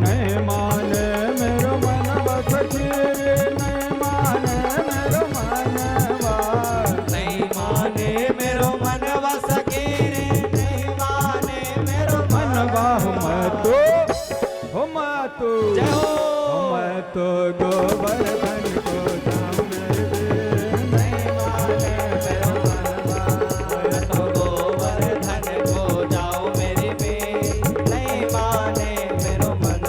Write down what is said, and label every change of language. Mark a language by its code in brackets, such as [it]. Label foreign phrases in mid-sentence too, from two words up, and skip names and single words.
[bra] नहीं माने मेरो मनवा सखी रे, नहीं माने मेरो मनवा। नहीं माने मेरो मनवा सखी रे, नहीं माने मेरो मनवा। मैं तो [hi] जय हो। [bra] मैं तो गोवर्धन को जाऊं मेरे वीर, नहीं माने मेरो मनवा। मैं तो गोवर्धन को जाऊं मेरे वीर, नहीं माने मेरो मनवा।